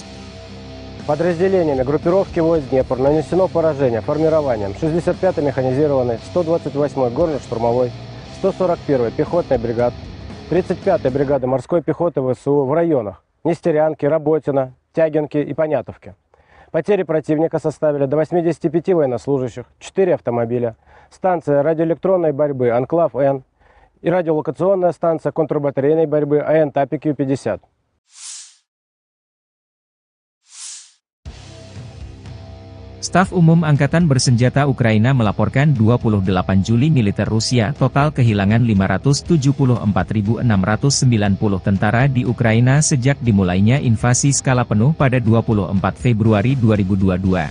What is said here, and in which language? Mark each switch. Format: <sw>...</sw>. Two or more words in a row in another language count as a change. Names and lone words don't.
<ru>Подразделениями группировки войск «Днепр» нанесено поражение формированием 65-й механизированной, 128-й горно-штурмовой, 141-й пехотной бригад, 35-й бригады морской пехоты ВСУ в районах Нестерянки, Работино, Тягинки и Понятовки. Потери противника составили до 85 военнослужащих, 4 автомобиля, станция радиоэлектронной борьбы «Анклав-Н», и радиолокационная станция контрбатарейной борьбы АН-ТАПИ Q-50.</ru> <id>Staf Umum Angkatan Bersenjata Ukraina melaporkan 28 Juli militer Rusia total kehilangan 574.690 tentara di Ukraina sejak dimulainya invasi skala penuh pada 24 Februari 2022.</id>